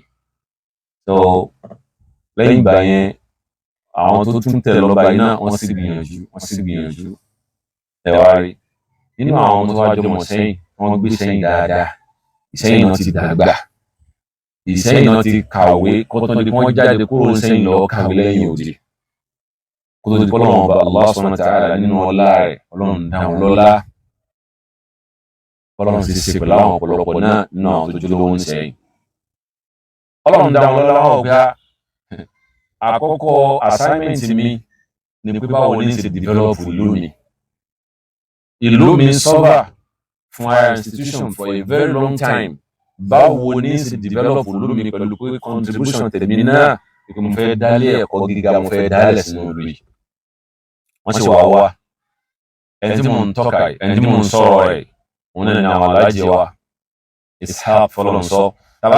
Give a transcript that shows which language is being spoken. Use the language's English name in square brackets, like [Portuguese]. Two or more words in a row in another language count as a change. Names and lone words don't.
[Yoruba] So lẹ́yìn ìgbà yẹn àwọn tó tún tẹ̀lé lọ́ba yìí náà wọ́n sì gbìyànjú ẹ wá rí nínú àwọn tó wá jọmọ Ìṣẹ́yìn wọ́n gbé Ìṣẹ́yìn dáadáa. Ìṣẹ́yìn náà ti dàgbà, Ìṣẹ́yìn náà ti kàwé kótó di wọ́n jáde kúrò Ìṣẹ́yìn lọ kàwé lẹ́yìn òde, kótó di Ọlọ́run ọba Allah [Arabic] سبحانه وتعالى [Yoruba] nínú ọlá rẹ̀ Ọlọ́run dá wọn lọ́lá, Ọlọ́run sì ṣe pẹ̀lú àwọn ọ̀pọ̀lọpọ̀ náà nínú àwọn tó jólówó ń Ìṣẹ́yìn. Ọlọ́run dá wọn lọ́lá ọ̀gá. Àkọ́kọ́ assignment mi ni pé báwo ní ṣe develop ìlú mi suffer fún [English] higher institution for a very long time. [Yoruba] Báwo ní ṣe develop ìlú mi pẹ̀lú pé contribution tèmi náà pé mo fẹ́ dálé ẹ̀kọ́ gíga mo fẹ́ dálẹ̀ sínú ìlú yìí wọ́n sì wá wá ẹni tí mò ń tọ́ka ẹni tí mò ń sọ̀rọ̀ rẹ̀ òun náà ní àwọn aláàjì wa Ishaq Fọlọ́runṣọ́ tàbá